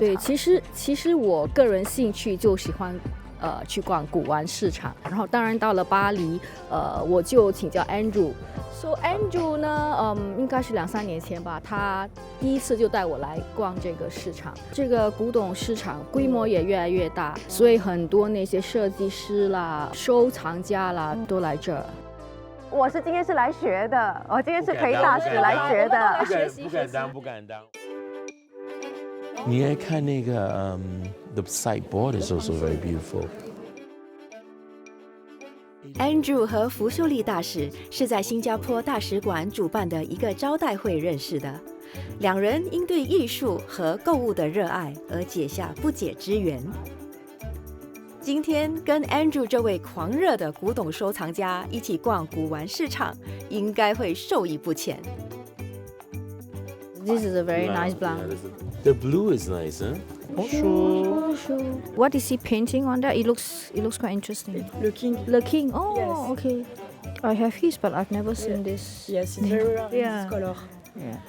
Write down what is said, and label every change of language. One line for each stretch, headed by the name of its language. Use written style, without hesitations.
Chinese: 对，其实我个人兴趣就喜欢去逛古玩市场，然后当然到了巴黎，我就请教 Andrew。So Andrew 呢，应该是2-3年前吧，他第一次就带我来逛这个市场。这个古董市场规模也越来越大，所以很多那些设计师啦、收藏家啦都来这儿。我是今天是来学的，我今天是陪大使来学的。不敢当。你来看那个
English: the sideboard is also very beautiful。
Chinese: Andrew 和福秀丽大使是在新加坡大使馆主办的一个招待会认识的，两人因对艺术和购物的热爱而结下不解之缘。今天跟 Andrew 这位狂热的古董收藏家一起逛古玩市场，应该会受益不浅。
English: This is a very nice blonde. The blue is nice, huh?
French: Bonjour.
English: What is he painting on that? It looks quite interesting.
French: Le King.
English: The King. Oh, Yes. okay. I have his, but I've never seen this. Yes, it's very rare in Yeah. this color. Yeah.